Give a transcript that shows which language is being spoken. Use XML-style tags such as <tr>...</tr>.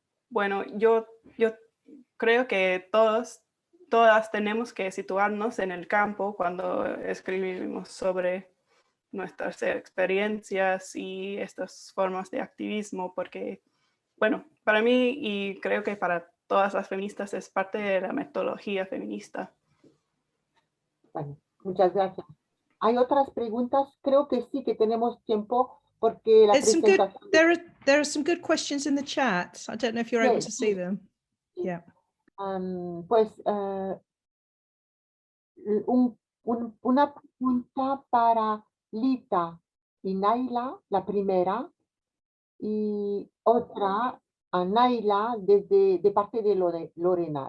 <es>Bueno, yo creo que todas tenemos que situarnos en el campo cuando escribimos sobre nuestras experiencias y estas formas de activismo, porque, bueno, para mí y creo que para todas las feministas es parte de la metodología feminista. Bueno, muchas gracias. ¿Hay otras preguntas? Creo que sí, que tenemos tiempo porque la presentación...</es> <en>There are some good questions in the chat. I don't know if you're able to see them. Yeah.</en> <es>Pues una pregunta para Lita y Naila, la primera, y otra a Naila de parte de Lorena.</es>